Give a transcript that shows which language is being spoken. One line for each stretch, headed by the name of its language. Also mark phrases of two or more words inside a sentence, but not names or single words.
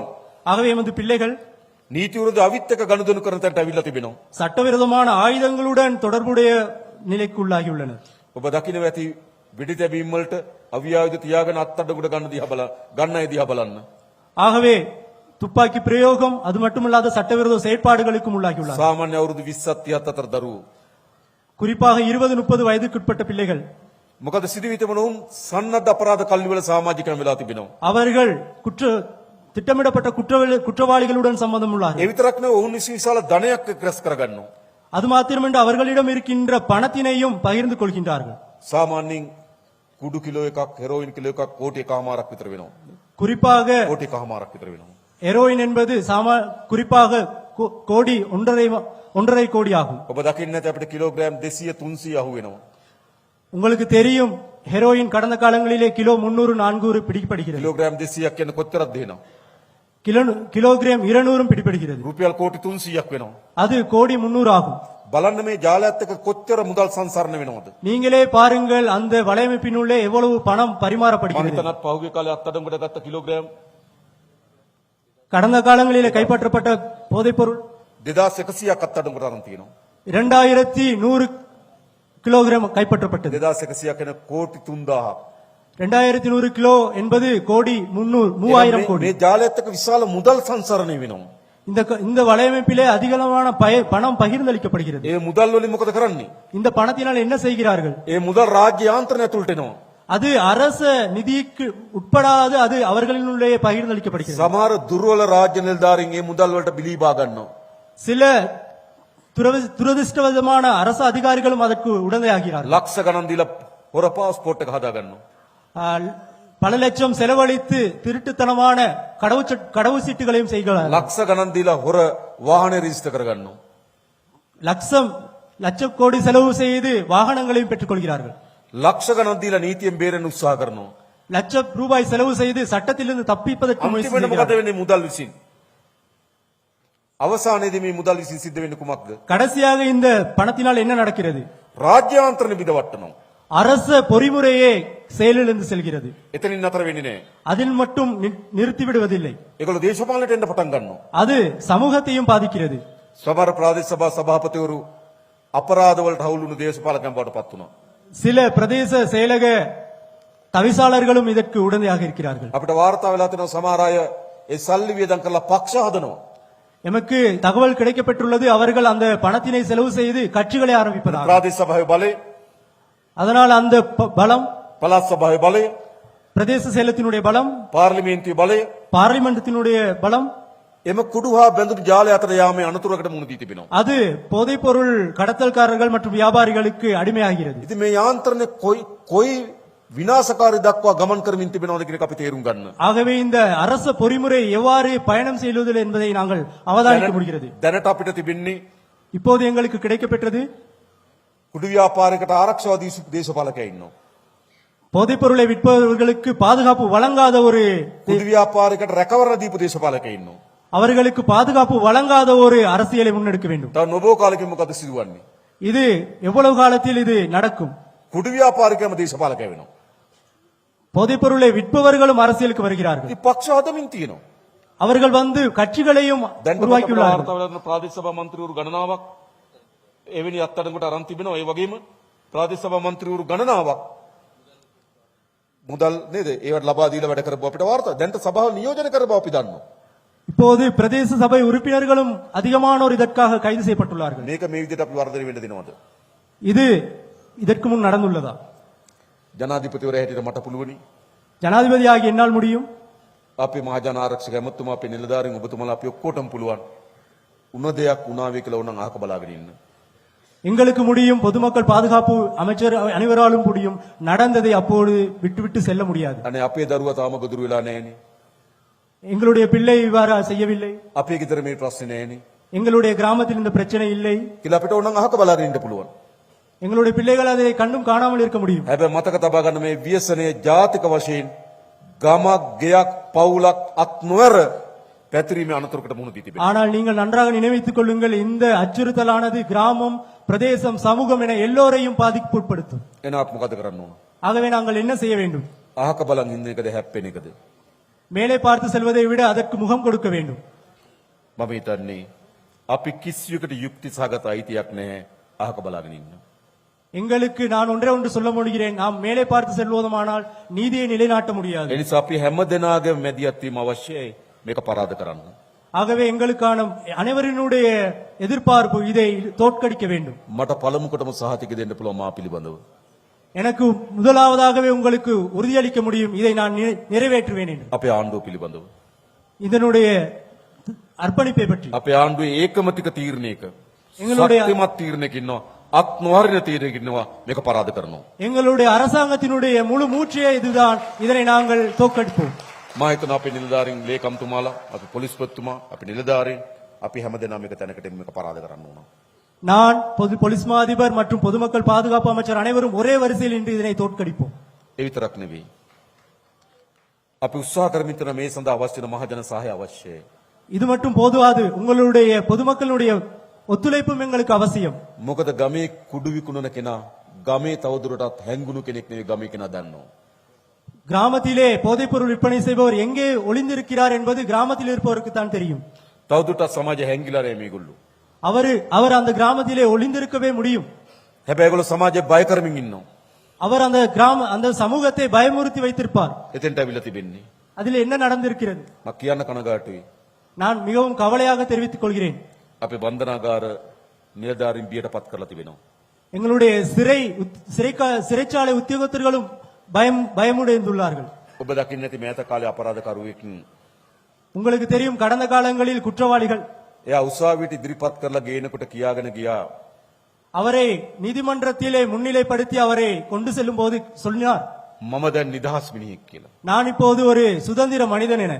Tamil: ஆகவே எமது பிள்ளைகள்
Sinhala: නීති විරෝධී අවිත් එක්ක ගනුදෙනු කරන තැනට අවිල්ලා තිබෙනවා.
Tamil: சட்டவிரோதமான ஆயுதங்களுடன் தொடர்புடைய நிலைக்கு உள்ளாகியுள்ளனர்.
Sinhala: ඔබ දකින්න ඇති වෙඩි තැබීම් වලට අවියායුධ තියාගෙන අත්අඩංගුවට ගන්න අය දිහා බලන්න.
Tamil: ஆகவே துப்பாக்கி பிரயோகம் அது மட்டுமல்லாத சட்டவிரோத செயற்பாடுகளுக்கும் உள்ளாகியுள்ளார்.
Sinhala: සාමාන්‍ය අවුරුදු 20ක් 30ක් අතර දරුවෝ.
Tamil: குறிப்பாக 20-30 வயதுக்குட்பட்ட பிள்ளைகள்
Sinhala: මොකද සිදුවී තිබෙන උන් සන්නද්ධ අපරාධ කල්ලිවල සමාජිකයන් වෙලා තිබෙනවා.
Tamil: அவர்கள் திட்டமிடப்பட்ட குற்றவாளிகளுடன் சம்பந்தம் உள்ளார்கள்.
Sinhala: ඒ විතරක් නෙවෙයි ඔවුන් විශාල ධනයක් රැස් කරගන්නවා.
Tamil: அது மாத்திரமன்று அவர்களிடம் இருக்கின்ற பணத்தினையும் பகிர்ந்து கொள்கின்றார்கள்.
Sinhala: සාමාන්‍යයෙන් කුඩු කිලෝ එකක් හෙරෝයින් කිලෝ එකක් කෝටි එකමාරක් විතර වෙනවා.
Tamil: குறிப்பாக
Sinhala: කෝටි එකමාරක් විතර වෙනවා.
Tamil: ஹெரோயின் என்பது குறிப்பாக கோடி 1.5 கோடி ஆகும்.
Sinhala: ඔබ දකින්න ඇති අපිට කිලෝග්‍රෑම් 200 300 අහු වෙනවා.
Tamil: உங்களுக்கு தெரியும் ஹெரோயின் கடந்த காலங்களிலே கிலோ 300-400 பிடிக்கப்படுகிறது.
Sinhala: කිලෝග්‍රෑම් 200ක් කියන්නේ කොච්චරද දෙනවා?
Tamil: கிலோகிராம் 200 பிடிக்கப்படுகிறது.
Sinhala: රුපියල් කෝටි 300ක් වෙනවා.
Tamil: அது கோடி 300 ஆகும்.
Sinhala: බලන්න මේ ජාලයත් එක්ක කොච්චර මුදල් සංසරණ වෙනවද?
Tamil: நீங்களே பாருங்கள் அந்த வலையமைப்பினுள்ளே எவ்வளவு பணம்
Sinhala: මම
Tamil: பரிமாறப்படுகிறது.
Sinhala: හිතනත් පහුගිය කාලේ අත්අඩංගුවට ගත්ත කිලෝග්‍රෑම්
Tamil: கடந்த காலங்களிலே கைப்பற்றப்பட்ட போதைப் பொருள்
Sinhala: 2100ක් අත්අඩංගුවට අරන් තියෙනවා.
Tamil: 2100 கிலோகிராம் கைப்பற்றப்பட்டது.
Sinhala: 2100ක් කියන කෝටි 3000ක්.
Tamil: 2100 கிலோ என்பது கோடி 3000 கோடி.
Sinhala: මේ ජාලයත් එක්ක විශාල මුදල් සංසරණය වෙනවා.
Tamil: இந்த வலையமைப்பிலே அதிகமான பணம் பகிர்ந்தளிக்கப்படுகிறது.
Sinhala: ඒ මුදල් වලින් මොකද කරන්නේ?
Tamil: இந்த பணத்தினால் என்ன செய்கிறார்கள்?
Sinhala: ඒ මුදල් රාජ්‍ය යාන්ත්‍රණය ඇතුළට එනවා.
Tamil: அது அரச நிதிக்கு உட்படாது அது அவர்களினுள்ளே பகிர்ந்தளிக்கப்படுகிறது.
Sinhala: සමහර දුර්වල රාජ්‍ය නිලධාරීන් මේ මුදල් වලට බිලීබා ගන්නවා.
Tamil: சில துரதிருஷ்டவசமான அரசு அதிகாரிகளும் அதற்கு உடந்தையாகிறார்கள்.
Sinhala: ලක්ෂ ගණන් දීලා හොර පාස්පෝර්ට් එක හදා ගන්නවා.
Tamil: பல லட்சம் செலவழித்து திருட்டுத்தனமான கடவுச்சீட்டுகளையும் செய்கிறார்கள்.
Sinhala: ලක්ෂ ගණන් දීලා හොර වාහනේ රෙජිස්ටර් කරගන්නවා.
Tamil: லட்சம் கோடி செலவு செய்து வாகனங்களையும் பெற்றுக் கொள்கிறார்கள்.
Sinhala: ලක්ෂ ගණන් දීලා නීතියෙන් බේරෙන්න උත්සාහ කරනවා.
Tamil: லட்சம் ரூபாய் செலவு செய்து சட்டத்திலிருந்து தப்பிப்பதற்கு முயற்சி
Sinhala: අන්තිමට මොකද
Tamil: செய்கிறார்கள்.
Sinhala: වෙන්නේ මුදල් විසින්? අවසානයේදී මේ මුදල් විසින් සිද්ධ වෙන්නේ කුමක්ද?
Tamil: கடைசியாக இந்த பணத்தினால் என்ன நடக்கிறது?
Sinhala: රාජ්‍යාන්ත්‍රණ බිඳවට්ටනවා.
Tamil: அரச பொறிமுறையே செயலிழந்து செல்கிறது.
Sinhala: එතනින් නතර වෙන්නේ නැහැ.
Tamil: அதில் மட்டும் நிறுத்தி விடுவதில்லை.
Sinhala: ඒගොල්ලෝ දේශපාලනයට එන්න පටන් ගන්නවා.
Tamil: அது சமூகத்தையும் பாதிக்கிறது.
Sinhala: සමහර ප්‍රාදේශ සභා සභාපතිවරු අපරාධ වලට හවුල් වුණු දේශපාලකයන් බවට පත් වුණා.
Tamil: சில பிரதேச செயலக தவிசாளர்களும் இதற்கு உடந்தையாக இருக்கிறார்கள்.
Sinhala: අපිට වාර්තා වෙලා තියෙනවා සමහර අය ඒ සල්ලි වියදම් කරලා පක්ෂ හදනවා.
Tamil: எமக்கு தகவல் கிடைக்கப்பெற்றுள்ளது அவர்கள் அந்த பணத்தினை செலவு செய்து கட்சிகளை ஆரம்பிப்பதாக.
Sinhala: ප්‍රාදේශ සභාවේ බලය,
Tamil: அதனால் அந்த பலம்
Sinhala: පළාත් සභාවේ බලය,
Tamil: பிரதேச செயலத்தினுடைய பலம்,
Sinhala: පාර්ලිමේන්තුවේ බලය
Tamil: பார்லிமெண்டத்தினுடைய பலம்,
Sinhala: එම කුඩු හා බැඳුණු ජාලය අතර යාමේ අනතුරකට මුහුණ දී තිබෙනවා.
Tamil: அது போதைப் பொருள் கடத்தல்காரர்கள் மற்றும் வியாபாரிகளுக்கு அடிமையாகிறது.
Sinhala: ඉතින් මේ යාන්ත්‍රණය කොයි විනාශකාරී දක්වා ගමන් කරමින් තිබෙනවද කියන එක අපි තේරුම් ගන්න.
Tamil: ஆகவே இந்த அரச பொறிமுறை எவ்வாறு பயணம் செய்வது என்பதை நாங்கள் அவதானிக்க முடிகிறது.
Sinhala: දැනට අපිට තිබෙන්නේ
Tamil: இப்போது எங்களுக்கு கிடைக்கப்பெற்றது
Sinhala: කුඩු ව්‍යාපාරයකට ආරක්ෂාව දීසු දේශපාලකයා ඉන්නවා.
Tamil: போதைப் பொருளை விற்பவர்களுக்கு பாதுகாப்பு வழங்காத ஒரு
Sinhala: කුඩු ව්‍යාපාරයකට රැකවරණ දීපු දේශපාලකයා ඉන්නවා.
Tamil: அவர்களுக்கு பாதுகாப்பு வழங்காத ஒரு அரசியலை முன்னெடுக்க வேண்டும்.
Sinhala: තව නොබෝ කාලෙකින් මොකද සිදුවන්නේ?
Tamil: இது எவ்வளவு காலத்தில் இது நடக்கும்?
Sinhala: කුඩු ව්‍යාපාරිකයම දේශපාලකයා වෙනවා.
Tamil: போதைப் பொருளை விற்பவர்களும் அரசியலுக்கு வருகிறார்கள்.
Sinhala: ඉතින් පක්ෂ හදමින් තියෙනවා.
Tamil: அவர்கள் வந்து கட்சிகளையும்
Sinhala: දැන්
Tamil: உருவாக்கியுள்ளார்கள்.
Sinhala: වාර්තාවල ප්‍රාදේශ සභා මන්ත්‍රීවරු ගණනාවක් එවැනි අත්අඩංගුවට අරන් තිබෙනවා. ඒ වගේම ප්‍රාදේශ සභා මන්ත්‍රීවරු ගණනාවක් මුදල් නේද? ඒවට ලබා දීලා වැඩ කරපුව අපිට වාර්තා. දැන්ට සභාව නියෝජනය කරපුව අපි දන්නවා.
Tamil: இப்போது பிரதேச சபை உறுப்பினர்களும் அதிகமானோர் இதற்காக கைது செய்யப்பட்டுள்ளார்கள்.
Sinhala: මේක මේ විදිහට අපි වර්ධනය වෙන්න දෙනවද?
Tamil: இது இதற்கு முன் நடந்துள்ளதா?
Sinhala: ජනාධිපතිවරයා හැටියට මට පුළුවනි.
Tamil: ஜனாதிபதியாகி என்னால் முடியும்.
Sinhala: අපේ මහජන ආරක්ෂක ඇමතුමා අපේ නිලධාරීන් ඔබතුමාලා අපි ඔක්කොටම පුළුවන්. උන දෙයක් උනාවේ කියලා ඕනනම් අහක බලාගෙන ඉන්න.
Tamil: எங்களுக்கு முடியும், பொதுமக்கள் பாதுகாப்பு அமைச்சர் அனைவராலும் முடியும். நடந்ததை அப்போது விட்டுவிட்டு செல்ல முடியாது.
Sinhala: අනේ අපේ දරුවා තාම ගොදුරු වෙලා නැහැනේ.
Tamil: எங்களுடைய பிள்ளை இவ்வாறு செய்யவில்லை,
Sinhala: අපේ ගෙදර මේ ප්‍රශ්නේ නැහැනේ.
Tamil: எங்களுடைய கிராமத்தில் இந்த பிரச்சனை இல்லை,
Sinhala: කියලා අපිට ඕනනම් අහක බලාගෙන ඉන්න පුළුවන්.
Tamil: எங்களுடைய பிள்ளைகள் அதை கண்டும் காணாமல் இருக்க முடியும்.
Sinhala: හැබැයි මතක තබා ගන්න මේ ව්‍යසනයේ ජාතික වශයෙන් ගමක් ගෙයක් පවුලක් අත් නොවර පැතිරීමේ අනතුරකට මුහුණ දී තිබෙනවා.
Tamil: ஆனால் நீங்கள் நன்றாக நினைவித்துக் கொள்ளுங்கள், இந்த அச்சுறுத்தலானது கிராமம், பிரதேசம், சமூகம் என எல்லோரையும் பாதிப்புட்படுத்தும்.
Sinhala: එනවත් මොකද කරන්න ඕන?
Tamil: ஆகவே நாங்கள் என்ன செய்ய வேண்டும்?
Sinhala: අහක බලන් ඉන්න එකද හැප්පෙන එකද?
Tamil: மேலே பார்த்து செல்வதை விட அதற்கு முகம் கொடுக்க வேண்டும்.
Sinhala: මම හිතන්නේ අපි කිසියකට යුක්ති සහගත අයිතියක් නැහැ අහක බලාගෙන ඉන්න.
Tamil: எங்களுக்கு நான் ஒன்றே ஒன்று சொல்ல முடிகிறேன், நாம் மேலே பார்த்து செல்வதுமானால் நீதியை நிலைநாட்ட முடியாது.
Sinhala: ඒ නිසා අපි හැම දෙනාගේම මැදිහත් වීම අවශ්‍යයි මේක පරාද කරන්න.
Tamil: ஆகவே எங்களுக்கான அனைவரினுடைய எதிர்பார்ப்பு இதை தோற்கடிக்க வேண்டும்.
Sinhala: මට පළමුකොටම සහතික දෙන්න පුළුවන් මා පිළිබඳව.
Tamil: எனக்கு முதலாவதாகவே உங்களுக்கு உறுதியளிக்க முடியும், இதை நான் நிறைவேற்றுவேன் என்று.
Sinhala: අපේ ආණ්ඩුව පිළිබඳව.
Tamil: இதனுடைய அர்ப்பணிப்பை பற்றி
Sinhala: අපේ ආණ්ඩුවේ ඒකමතික තීරණයක
Tamil: එங்களுடைய-
Sinhala: ශක්තිමත් තීරණයක ඉන්නවා අත් නොහරින තීරණයක ඉන්නවා මේක පරාද කරනවා.
Tamil: எங்களுடைய அரசாங்கத்தினுடைய முழு மூச்சையே இதுதான், இதனை நாங்கள் தோற்கடிப்போம்.
Sinhala: මා හිතනවා අපේ නිලධාරීන් ලේකම්තුමාලා අපේ පොලිස්පතිතුමා අපේ නිලධාරීන් අපි හැමදෙනාම මේක තැනකට මේක පරාද කරන්න ඕන.
Tamil: நான் பொலிஸ் மா அதிபர் மற்றும் பொதுமக்கள் பாதுகாப்பு அமைச்சர் அனைவரும் ஒரே வரிசையில் இன்று இதனை தோற்கடிப்போம்.
Sinhala: ඒ විතරක් නෙවෙයි. අපි උත්සාහ කරමින් තියෙන මේ සඳහා අවශ්‍ය වෙන මහජන සහාය අවශ්‍යයි.
Tamil: இது மட்டும் போதுவாது, உங்களுடைய பொதுமக்களுடைய ஒத்துழைப்பும் எங்களுக்கு அவசியம்.
Sinhala: මොකද ගමේ කුඩු විකුණන කෙනා ගමේ තවදුරටත් හැංගුණු කෙනෙක් නෙවෙයි ගමේ කෙනා දන්නවා.
Tamil: கிராமத்திலே போதைப்பொருள் விற்பனை செய்பவர் எங்கே ஒளிந்திருக்கிறார் என்பது கிராமத்தில் இருப்பவருக்கு தான் தெரியும்.
Sinhala: තවදුරටත් සමාජය හැංගිලා නැහැ මේගොල්ලෝ.
Tamil: அவர் அந்த கிராமத்திலே ஒளிந்திருக்கவே முடியும்.
Sinhala: හැබැයි ඒගොල්ලෝ සමාජය බය කරමින් ඉන්නවා.
Tamil: அவர் அந்த சமூகத்தை பயமுறுத்தி வைத்திருப்பார்.
Sinhala: එතෙන්ට අවිලා තිබෙන්නේ.
Tamil: அதில் என்ன நடந்திருக்கிறது?
Sinhala: මම කියන්න කනගාටුයි.
Tamil: நான் மிகவும் கவலையாக தெரிவித்துக் கொள்கிறேன்.
Sinhala: අපේ බන්ධනාගාර නිලධාරීන් බියටපත් කරලා තිබෙනවා.
Tamil: எங்களுடைய சிறைச்சாலை உத்தியோகத்தர்களும் பயமுடைந்துள்ளார்கள்.
Sinhala: ඔබ දකින්න ඇති මෑත කාලේ අපරාධකරුවෙක්
Tamil: உங்களுக்கு தெரியும், கடந்த காலங்களில் குற்றவாளிகள்
Sinhala: එයා උසාවියට ඉදිරිපත් කරලා ගේනකොට කියාගෙන ගියා
Tamil: அவரை நீதிமன்றத்திலே முன்னிலைப்படுத்தி அவரை கொண்டு செல்லும் போது சொன்னார்,
Sinhala: මම දැන් නිදහස් මිනිහෙක් කියලා.
Tamil: நான் இப்போது ஒரு சுதந்திர மனிதன் என.